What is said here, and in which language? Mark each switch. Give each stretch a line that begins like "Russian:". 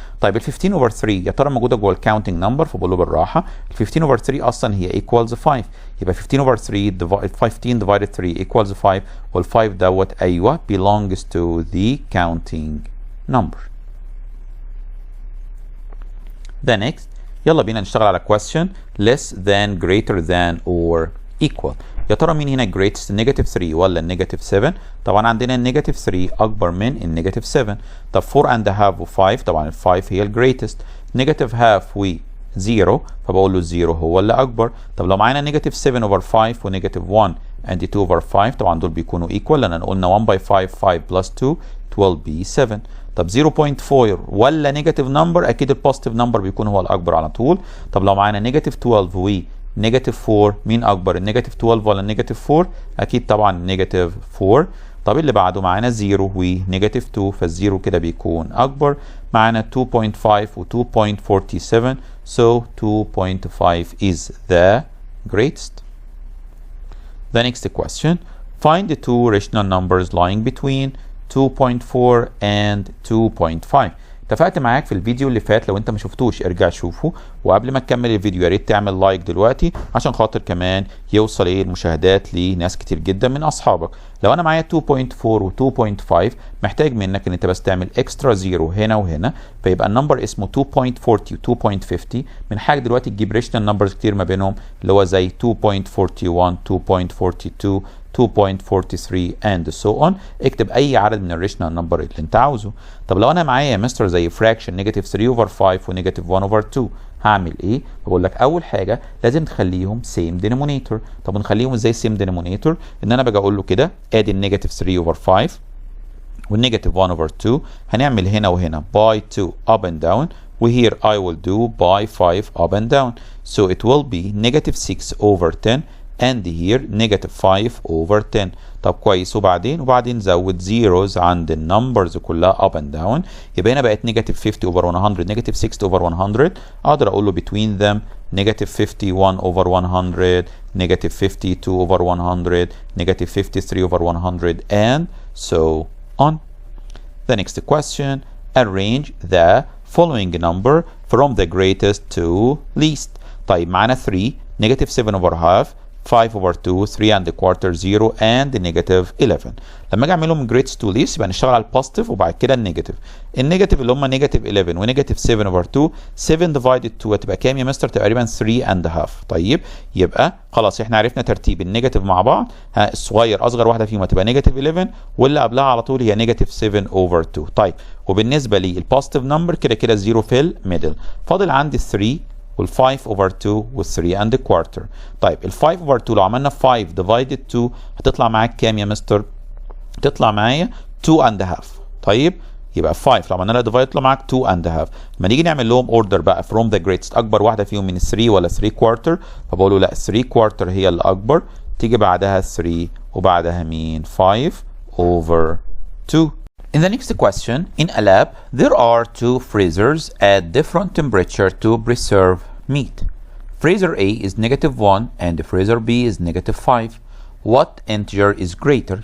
Arabic: طيب ال 15 اوفر 3 يا ترى موجوده جوه الكاونتنج نمبر فبقول له بالراحه ال 15 اوفر 3 اصلا هي ايكوالز 5. يبقى 15 اوفر 3 15 ديفايدد 3 ايكوالز 5 وال5 دوت ايوه
English: belongs to the counting number. The next
Arabic: يلا بينا نشتغل على
English: question less than greater than or equal.
Arabic: يا ترى مين هنا greatest النيجاتيف 3 ولا النيجاتيف 7؟ طبعا عندنا النيجاتيف 3 اكبر من النيجاتيف 7. طب 4 and a half و5 طبعا ال5 هي الجريتست. نيجاتيف هاف و 0 فبقول له 0 هو اللي اكبر. طب لو معانا نيجاتيف 7 اوفر 5 ونيجاتيف 1 and 2 اوفر 5 طبعا دول بيكونوا equal لان قلنا
English: 1 by 5 5 plus 2 it will be 7.
Arabic: طب 0.4 ولا نيجاتيف نمبر؟ اكيد البوزيتيف نمبر بيكون هو الاكبر على طول. طب لو معانا نيجاتيف 12 و نيجاتيف 4 مين اكبر النيجاتيف 12 ولا النيجاتيف 4؟ اكيد طبعا النيجاتيف 4. طب اللي بعده معانا 0 ونيجاتيف 2 فالزيرو كده بيكون اكبر.
English: معانا 2.5 و 2.47 so 2.5 is the greatest. The next question find the two rational numbers lying between 2.4 and 2.5.
Arabic: اتفقت معاك في الفيديو اللي فات لو انت ما شفتوش ارجع شوفه. وقبل ما تكمل الفيديو يا ريت تعمل لايك دلوقتي عشان خاطر كمان يوصل المشاهدات لناس كتير جدا من اصحابك. لو انا معايا 2.4 و 2.5 محتاج منك ان انت بس تعمل اكسترا زيرو هنا وهنا فيبقى النمبر اسمه 2.40 و 2.50. من حاجه دلوقتي تجيب ريشنال نمبرز كتير ما بينهم اللي هو زي 2.41 2.42 2.43 and so on. اكتب اي عدد من الريشنال نمبر اللي انت عاوزه. طب لو انا معايا يا مستر زي فراكشن نيجاتيف 3 اوفر 5 ونيجاتيف 1 اوفر 2 هعمل ايه؟ بقول لك اول حاجه لازم تخليهم سيم دينومينيتور. طب نخليهم ازاي سيم دينومينيتور؟ ان انا باجي اقول له كده ادي النيجاتيف 3 اوفر 5
English: والنيجاتيف 1 over 2
Arabic: هنعمل هنا وهنا
English: by 2 up and down, وهير I will do by 5 up and down. So it will be negative 6 over 10 and here negative 5 over 10.
Arabic: طب كويس، وبعدين زود zeros عند النمبرز كلها
English: up and down،
Arabic: يبقى هنا بقت negative 50 over 100 negative 60 over 100. اقدر اقول له
English: between them negative 51 over 100 negative 52 over 100 negative 53 over 100 and so on. The next question, arrange the following number from the greatest to least.
Arabic: طيب معانا
English: 3 negative 7 over half 5 over 2 3 and a quarter 0 and negative 11.
Arabic: لما اجي اعملهم
English: greatest to least
Arabic: يبقى نشتغل على البوزيتيف وبعد كده النيجاتيف اللي هم negative 11 ونيجاتيف 7 over 2. 7 divided 2 هتبقى كام يا مستر؟ تقريبا 3 and a half. طيب يبقى خلاص احنا عرفنا ترتيب النيجاتيف مع بعض. الصغير اصغر واحده فيهم هتبقى نيجاتيف 11 واللي قبلها على طول هي نيجاتيف 7 over 2. طيب وبالنسبه لي البوزيتيف نمبر كده كده 0 في الميدل. فاضل عندي 3 وال5 over 2 وال3 and a quarter. طيب ال5 over 2 لو عملنا 5 divided 2 هتطلع معاك كام يا مستر؟ تطلع معايا 2 and a half. طيب يبقى 5 لو عملنا لها divide يطلع معاك 2 and a half. لما نيجي نعمل لهم order بقى
English: from the greatest،
Arabic: اكبر واحده فيهم من 3 ولا 3 quarter؟ فبقول له لا 3 quarter هي الاكبر، تيجي بعدها 3 وبعدها مين؟ 5 over 2.
English: In the next question, in a lab, there are two freezers at different temperature to preserve meat. Freezer A is -1 and freezer B is -5. What integer is greater?